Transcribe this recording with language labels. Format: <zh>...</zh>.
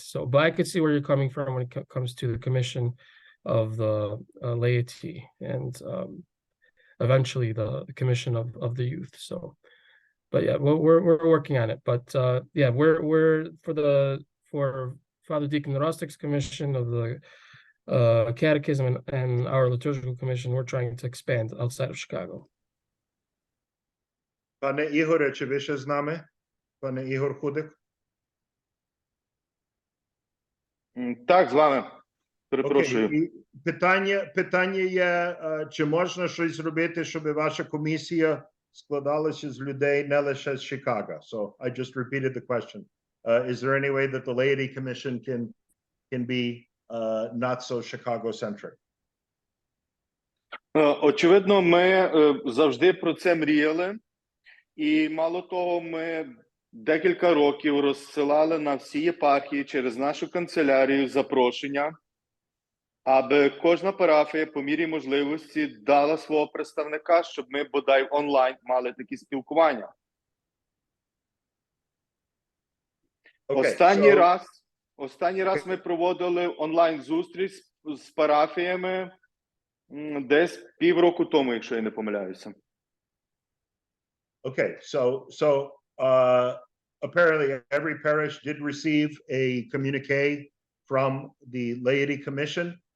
<en>So, but I could see where you're coming from when it comes to the commission of the laity and eventually the commission of the youth. So, but yeah, we're working on it. But yeah, we're for Father Deacon Rostic's commission of the catechism and our liturgical commission, we're trying to expand outside of Chicago.</en> <uk>Panie Ігоре, чи ви ще з нами? Пане Ігор Худик? Так, з вами. Перепрошую. Окей. Питання є, чи можна щось зробити, щоб ваша комісія складалася з людей не лише з Chicago?</uk> <en>So I just repeated the question. Is there any way that the laity commission can be not so Chicago-centric?</en> <uk>Очевидно, ми завжди про це мріяли. І мало того, ми декілька років розсилали на всі єпархії через нашу канцелярію запрошення, аби кожна парафія по мірі можливості дала свого представника, щоб ми бодай онлайн мали такі спілкування.</uk> <en>Okay,</en> <uk>Останній раз ми проводили онлайн-зустріч з парафіями десь півроку тому, якщо я не помиляюся.</uk> <en>Okay, so apparently every parish did receive a communique from the laity commission.</en>